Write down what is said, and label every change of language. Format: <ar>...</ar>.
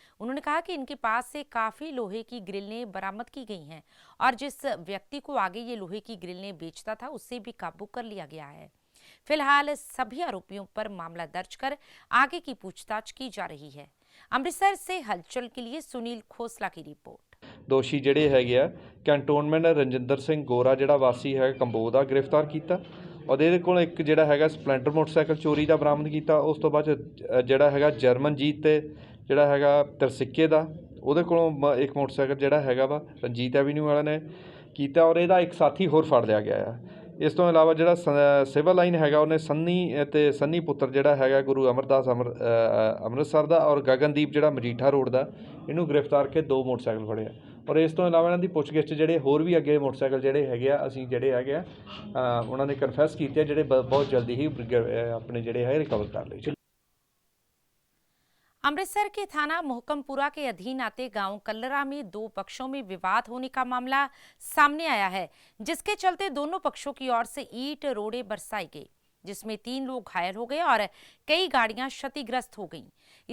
<hi>उन्होंने कहा कि इनके पास से काफी लोहे की ग्रिलें बरामद की गई हैं और जिस व्यक्ति को आगे ये लोहे की ग्रिलें बेचता था उससे भी काबू कर लिया गया है। फिलहाल सभी आरोपियों पर मामला दर्ज कर आगे की पूछताछ की जा रही है। अमृतसर से हलचल के लिए सुनील खोसला की रिपोर्ट।</hi> <pa>दोषी ਜਿਹੜੇ ਹੈਗੇ ਆ ਕੈਂਟੋਨਮੈਂਟ ਰਣਜਿੰਦਰ ਸਿੰਘ ਗੋਰਾ ਜਿਹੜਾ ਵਾਸੀ ਹੈ ਕੰਬੋ ਦਾ ਗ੍ਰਿਫਤਾਰ ਕੀਤਾ ਔਰ ਇਹਦੇ ਕੋਲ ਇੱਕ ਜਿਹੜਾ ਹੈਗਾ ਸਪਲੈਂਡਰ ਮੋਟਰਸਾਈਕਲ ਚੋਰੀ ਦਾ ਬਰਾਮਦ ਕੀਤਾ। ਉਸ ਤੋਂ ਬਾਅਦ ਜਿਹੜਾ ਹੈਗਾ ਜਰਮਨਜੀਤ ਤੇ ਜਿਹੜਾ ਹੈਗਾ ਤਰਸਿੱਕੇ ਦਾ, ਉਹਦੇ ਕੋਲੋਂ ਇੱਕ ਮੋਟਰਸਾਈਕਲ ਜਿਹੜਾ ਹੈਗਾ ਵਾ ਰਣਜੀਤ ਐਵੀਨਿਊ ਵਾਲਿਆਂ ਨੇ ਕੀਤਾ ਔਰ ਇਹਦਾ ਇੱਕ ਸਾਥੀ ਹੋਰ ਫੜ ਲਿਆ ਗਿਆ ਆ। ਇਸ ਤੋਂ ਇਲਾਵਾ ਜਿਹੜਾ ਸਿਵਲ ਲਾਈਨ ਹੈਗਾ ਉਹਨੇ ਸੰਨੀ ਪੁੱਤਰ ਜਿਹੜਾ ਹੈਗਾ ਗੁਰੂ ਅਮਰਦਾਸ ਅੰਮ੍ਰਿਤਸਰ ਦਾ ਔਰ ਗਗਨਦੀਪ ਜਿਹੜਾ ਮਜੀਠਾ ਰੋਡ ਦਾ, ਇਹਨੂੰ ਗ੍ਰਿਫਤਾਰ ਕੇ 2 ਮੋਟਰਸਾਈਕਲ ਫੜੇ ਆ। ਔਰ ਇਸ ਤੋਂ ਇਲਾਵਾ ਇਹਨਾਂ ਦੀ ਪੁੱਛਗਿੱਛ ਜਿਹੜੇ ਹੋਰ ਵੀ ਅੱਗੇ ਮੋਟਰਸਾਈਕਲ ਜਿਹੜੇ ਹੈਗੇ ਆ ਅਸੀਂ ਜਿਹੜੇ ਹੈਗੇ ਆ ਉਹਨਾਂ ਨੇ ਕਨਫੈਸ ਕੀਤੇ, ਜਿਹੜੇ ਬਹੁਤ ਜਲਦੀ ਹੀ ਆਪਣੇ ਜਿਹੜੇ ਹੈ ਰਿਕਵਰ ਕਰ ਲਏ।</pa> <hi>अमृतसर के थाना मोहकमपुरा के अधीन आते गांव कल्लरा में दो पक्षों में विवाद होने का मामला सामने आया है, जिसके चलते दोनों पक्षों की ओर से ईंट रोड़े बरसाई गई, जिसमें 3 लोग घायल हो गए और कई गाड़ियां क्षतिग्रस्त हो गईं।</hi>